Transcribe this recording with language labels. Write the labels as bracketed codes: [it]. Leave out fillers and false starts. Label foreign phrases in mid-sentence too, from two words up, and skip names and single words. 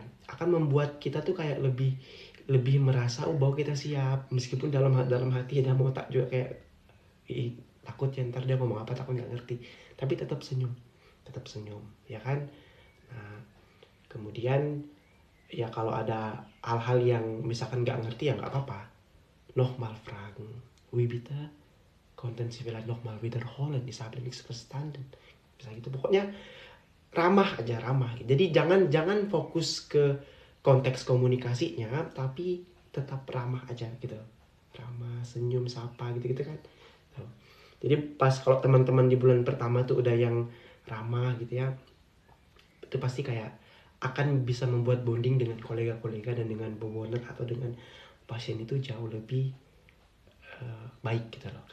[id] Akan membuat kita tuh kayak lebih lebih merasa bahwa kita siap, meskipun dalam dalam hati dalam otak juga kayak takut ya ntar dia ngomong apa, takut nggak ngerti, tapi tetap senyum ya kan. Nah, kemudian ya kalau ada hal-hal yang misalkan nggak ngerti ya nggak apa-apa, [de] nochmal fragen, wie bitte konnten Sie vielleicht nochmal wiederholen, ich habe nichts verstanden, [id] bisa gitu. Pokoknya ramah aja, ramah. Jadi jangan fokus ke konteks komunikasinya, tapi tetap ramah aja gitu, ramah, senyum, sapa gitu gitu kan. Jadi pas kalau teman-teman di bulan pertama tuh udah yang ramah gitu ya, itu pasti kayak akan bisa membuat bonding dengan kolega-kolega dan dengan bewoner atau dengan pasien itu jauh lebih baik gitu loh.